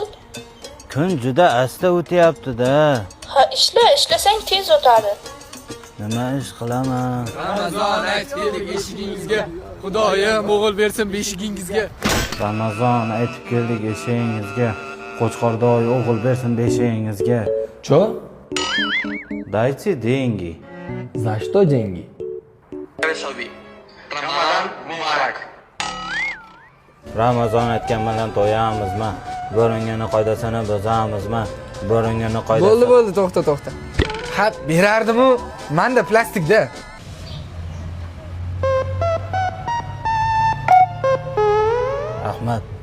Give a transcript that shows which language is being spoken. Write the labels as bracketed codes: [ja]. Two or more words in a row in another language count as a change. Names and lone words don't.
[uz] Kun juda asta o'tyapti-da. Ha, ishlasang tez o'tadi. Nima ish qilaman? Ramazon aytib keldik eshigingizga. Xudoyim o'g'il bersin beshigingizga. Ramazon aytib keldik eshigingizga. Qo'chqordoy o'g'il bersin beshigingizga. [ru] Чё? Dайте деньги. За что деньги? [uz] Ramazon aytgan bilan to'yamizmi? Bo'ringani qoidasini buzamizmi? Bo'ringani qoidasini. Bo'ldi, to'xta. Ha, berardim-u. Menda plastikda. Ahmad.